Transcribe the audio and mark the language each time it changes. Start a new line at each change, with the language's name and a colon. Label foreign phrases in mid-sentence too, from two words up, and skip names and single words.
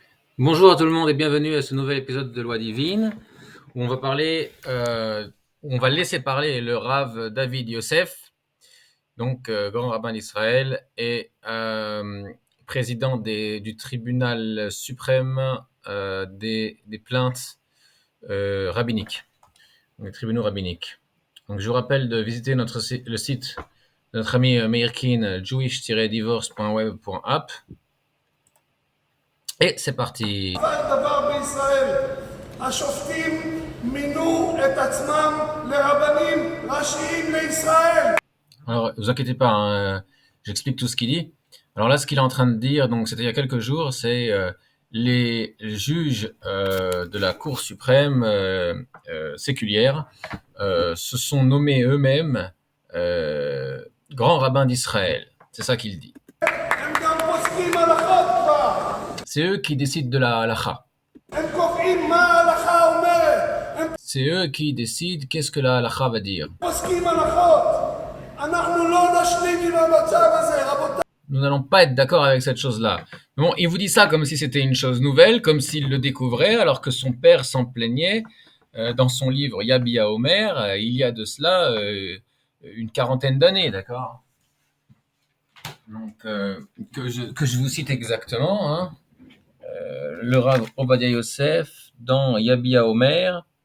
French: Bonjour à tout le monde et bienvenue à ce nouvel épisode de Loi Divine où on va parler, où on va laisser parler le Rav David Yosef, donc grand rabbin d'Israël et président du tribunal suprême des plaintes rabbiniques, des tribunaux rabbiniques. Donc je vous rappelle de visiter le site de notre ami Meir Kin, jewish-divorce.web.app. Et c'est parti.
Hebrew: דבר בישראל, השופטים מינו את עצמם לרבנים ראשיים לישראל.
French: Alors, vous inquiétez pas, hein, j'explique tout ce qu'il dit. Alors là, ce qu'il est en train de dire, donc c'était il y a quelques jours, c'est les juges de la Cour suprême séculière se sont nommés eux-mêmes grands rabbins d'Israël. C'est ça qu'il dit.
Hebrew: הם גם פוסקים הלכות כבר.
French: C'est eux qui décident de la halacha.
Hebrew: הם קובעים מה ההלכה אומרת. הם
French: C'est eux qui décident qu'est-ce que la halacha va dire.
Hebrew: פוסקים הלכות. אנחנו לא נשלים עם המצב הזה, רבותיי.
French: Nous n'allons pas être d'accord avec cette chose-là. Bon, il vous dit ça comme si c'était une chose nouvelle, comme s'il le découvrait, alors que son père s'en plaignait dans son livre Yabia Omer, il y a de cela une quarantaine d'années, d'accord. Donc, que je vous cite exactement, hein, le Rav Ovadia Yosef dans Yabia Omer.